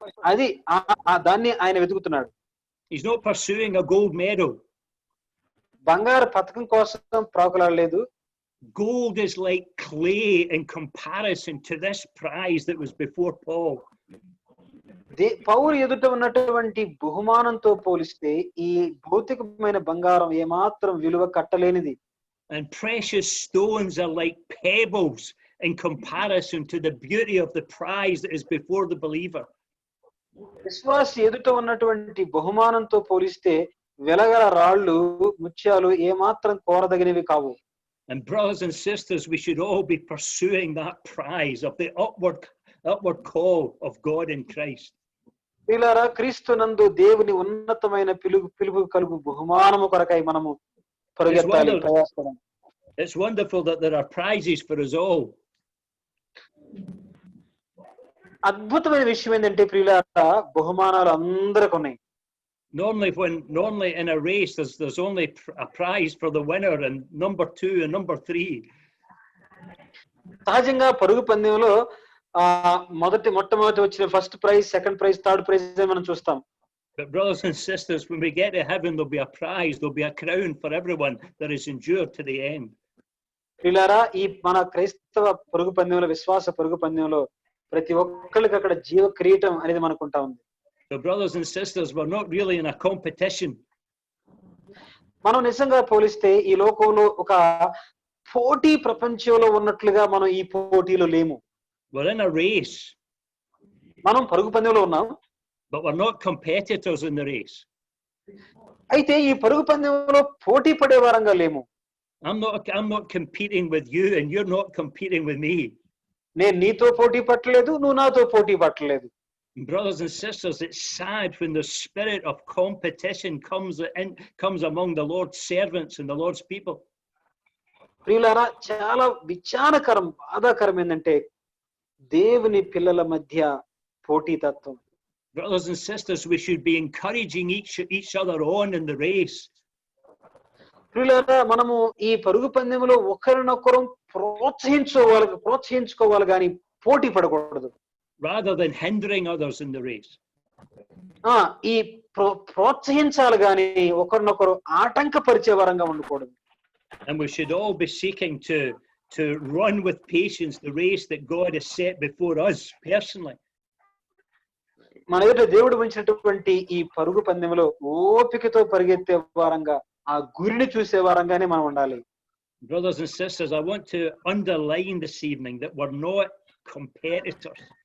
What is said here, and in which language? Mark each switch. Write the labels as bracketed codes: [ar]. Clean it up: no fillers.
[te] అది దాన్ని ఆయన వెతుకుతున్నాడు. [en] He's not pursuing a gold medal. [te] బంగారు పతకం కోసం ప్రాకులాడలేదు. [en] Gold is like clay in comparison to this prize that was before Paul. [te] పౌలు ఎదుట ఉన్నటువంటి బహుమానంతో పోలిస్తే ఈ భౌతికమైన బంగారం ఏమాత్రం విలువ కట్టలేనిది. [en] And precious stones are like pebbles in comparison to the beauty of the prize that is before the believer. [te] విశ్వాసి ఎదుట ఉన్నటువంటి బహుమానంతో పోలిస్తే వెలగల రాళ్ళు, ముత్యాలు ఏమాత్రం కోరదగినవి కావు. [en] And brothers and sisters, we should all be pursuing that prize of the upward call of God in Christ. [te] ప్రియులారా, క్రీస్తునందు దేవుని ఉన్నతమైన పిలుపు కలుగు బహుమానము కొరకై మనము పరిగెత్తాలి, ప్రయాసపడాలి. [en] It's wonderful that there are prizes for us all. [te] అద్భుతమైన విషయం ఏంటంటే ప్రియులారా, బహుమానాలు అందరికి ఉన్నాయి. [en] Normally in a race there's only a prize for the winner and number 2 and number 3. [te] సహజంగా పరుగు పందెంలో మొట్టమొదటి వచ్చిన first prize, second prize, third prize మనం చూస్తాం. [en] But brothers and sisters, when we get to heaven, there'll be a prize, there'll be a crown for everyone that has endured to the end. [te] ప్రియులారా, ఈ మన క్రైస్తవ పరుగు పందెంలో, విశ్వాస పరుగు పందెంలో ప్రతి ఒక్కరికి అక్కడ జీవ కిరీటం అనేది మనకు ఉంటా ఉంది. [en] So brothers and sisters, we're not really in a competition. [te] మనం నిజంగా పోలిస్తే ఈ లోకంలో ఒక పోటీ ప్రపంచంలో ఉన్నట్లుగా మనం ఈ పోటీలో లేము. [en] We're in a race. [te] మనం పరుగు పందెంలో ఉన్నాం, [en] but we're not competitors in the race. [te] అయితే ఈ పరుగు పందెంలో పోటీ పడే వారంగా లేము. [en] I'm not competing with you and you're not competing with me. [te] నేను నీతో పోటీ పట్టలేదు, నువ్వు నాతో పోటీ పట్టలేదు. [en] Brothers and sisters, it's sad when the spirit of competition comes among the Lord's servants and the Lord's people. [te] ప్రియులారా, చాలా విచారకరం, బాధాకరం ఏంటంటే దేవుని పిల్లల మధ్య పోటీతత్వం. [en] Brothers and sisters, we should be encouraging each other on in the race. [te] ప్రియులారా, మనము ఈ పరుగు పందెంలో ఒకరినొకరు ప్రోత్సహించుకోవాలి కానీ పోటీ పడకూడదు. [en] Rather than hindering others in the race. [te] ఈ ప్రోత్సహించాలి కానీ ఒకరినొకరు ఆటంకపరిచే వరంగా ఉండకూడదు. [en] And we should all be seeking to run with patience the race that God has set before us personally. [te] మన ఎదుట దేవుడు ఉంచినటువంటి ఈ పరుగు పందెంలో ఓపికతో పరిగెత్తే వారంగా, ఆ గురిని చూసే వారంగానే మనం ఉండాలి. [en] Brothers and sisters, I want to underline this evening that we're not competitors.